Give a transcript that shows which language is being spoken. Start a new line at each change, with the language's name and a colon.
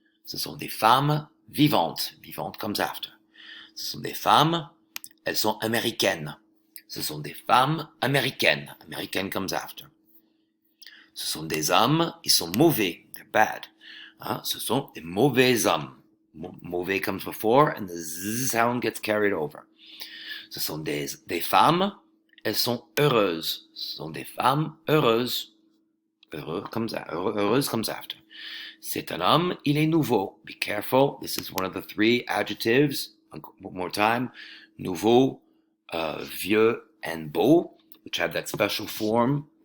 French: Ce sont des femmes vivantes.
English: Vivante comes after.
French: Ce sont des femmes, elles sont américaines. Ce sont des femmes américaines.
English: American comes after.
French: Ce sont des hommes, ils sont mauvais.
English: They're bad.
French: Ce sont des mauvais hommes.
English: Mauvais comes before and the Z sound gets carried over.
French: Ce sont des femmes, elles sont heureuses. Ce sont des femmes heureuses.
English: Heureuse comes after.
French: C'est un homme, il est nouveau.
English: Be careful. This is one of the three adjectives. One more time. Nouveau, vieux, and beau, which have that special form.